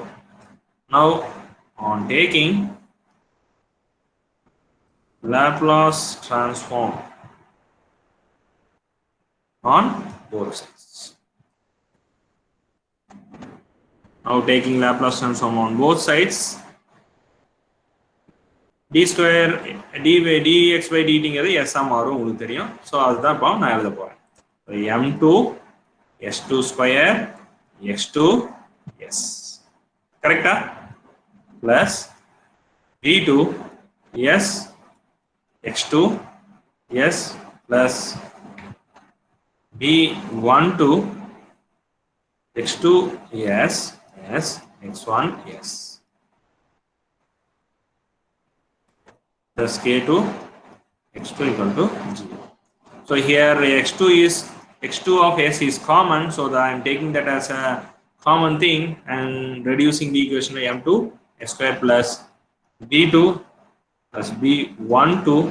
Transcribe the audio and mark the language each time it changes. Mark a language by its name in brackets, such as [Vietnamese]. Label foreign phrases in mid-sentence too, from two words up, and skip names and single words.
[English] Now on taking Laplace transform on both sides. Now taking Laplace transform on both sides, d square d by dx by dt [Tamil] ங்கிறது s ஆ மாறும், உங்களுக்கு தெரியும். [English] ஸோ அதுதான் இப்போ நான் எழுத போறேன். m2 s2 square x2 s, கரெக்டா, plus d2 s x2 s plus b12 x2 s s x1 s plus k2 x2 equal to 0. So here x2 of s is common, so that I am taking that as a common thing and reducing the equation to m2 s square plus b2 plus b12